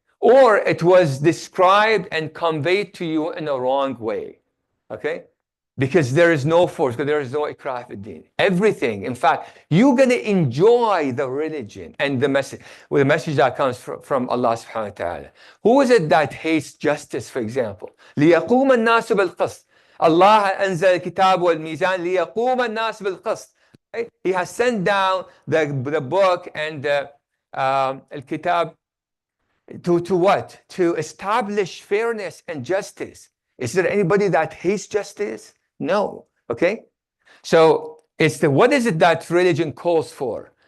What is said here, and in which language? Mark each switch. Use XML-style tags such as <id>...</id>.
<en>Or it was described and conveyed to you in a wrong way, okay? Because there is no force, because there is no ikrah fid-din. Everything, in fact, you're going to enjoy the religion and the message, the message that comes from Allah subhanahu wa ta'ala. Who is it that hates justice, for example?</en> <ar>لِيَقُومَ النَّاسُ بِالْقِسْطِ. Allah أنزل الكتاب والميزان ليقوم الناس بالقسط.</ar> <en>He has sent down the book and the الكتاب to what? To establish fairness and justice. Is there anybody that hates justice? No. Okay? So what is it that religion calls for?</en>